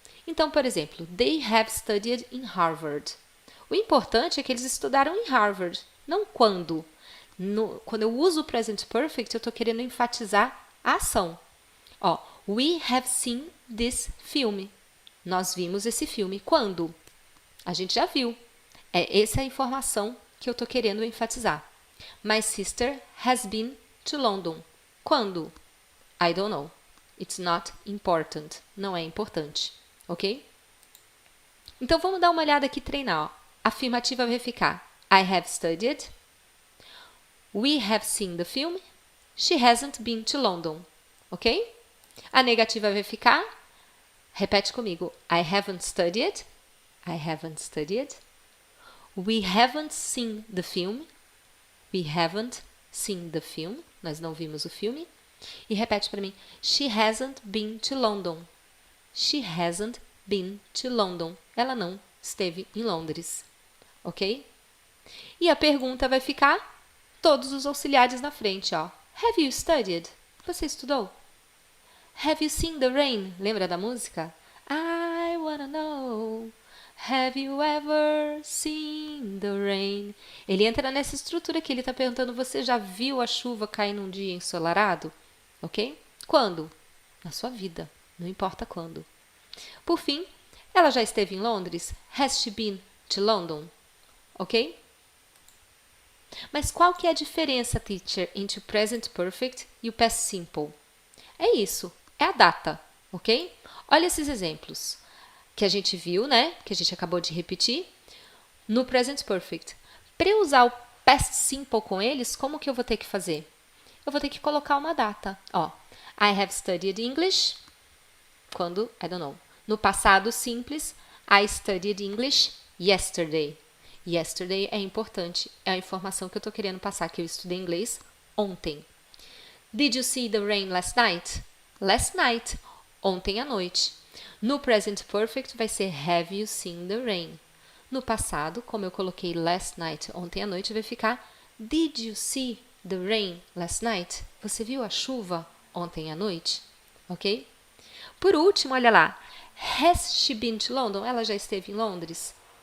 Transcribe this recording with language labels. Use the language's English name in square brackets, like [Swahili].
[Portuguese] Então, por exemplo, [English] they have studied in Harvard. [Portuguese] O importante é que eles estudaram em Harvard, não quando. Quando eu uso o present perfect, eu estou querendo enfatizar a ação. Ó, [English] we have seen this film. [Portuguese] Nós vimos esse filme. Quando? A gente já viu. Essa é a informação que eu estou querendo enfatizar. [English] My sister has been to London. Quando? I don't know. It's not important. [Portuguese] Não é importante. [English] Ok? [Portuguese] Então, vamos dar uma olhada aqui e treinar. Ó. A afirmativa vai ficar [English] I have studied. We have seen the film. She hasn't been to London. [Portuguese] Ok? A negativa vai ficar, repete comigo, [English] I haven't studied. I haven't studied. We haven't seen the film. We haven't seen the film. [Portuguese] Nós não vimos o filme. E repete para mim, [English] she hasn't been to London. She hasn't been to London. [Portuguese] Ela não esteve em Londres. Ok? E a pergunta vai ficar todos os auxiliares na frente, ó. [English] Have you studied? [Portuguese] Você estudou? [English] Have you seen the rain? [Portuguese] Lembra da música? [English] I wanna know. Have you ever seen the rain? [Portuguese] Ele entra nessa estrutura que ele está perguntando, você já viu a chuva cair num dia ensolarado? Ok? Quando? Na sua vida. Não importa quando. Por fim, ela já esteve em Londres? [English] Has she been to London? [Portuguese] Ok? Mas qual que é a diferença, teacher, entre o present perfect e o past simple? É isso, é a data, ok? Olha esses exemplos que a gente viu, né? Que a gente acabou de repetir no present perfect. Para eu usar o past simple com eles, como que eu vou ter que fazer? Eu vou ter que colocar uma data. [English] Ó, I have studied English. Quando? I don't know. [Portuguese] No passado simples, [English] I studied English yesterday. [Portuguese] Yesterday é importante, é a informação que eu estou querendo passar, que eu estudei inglês ontem. [English] Did you see the rain last night? Last night, [Portuguese] ontem à noite. No present perfect vai ser [English] have you seen the rain? [Portuguese] No passado, como eu coloquei last night, ontem à noite, vai ficar [English] did you see the rain last night? [Portuguese] Você viu a chuva ontem à noite? Ok? Por último, olha lá. [English] Has she been to London? [Portuguese] Ela já esteve em Londres?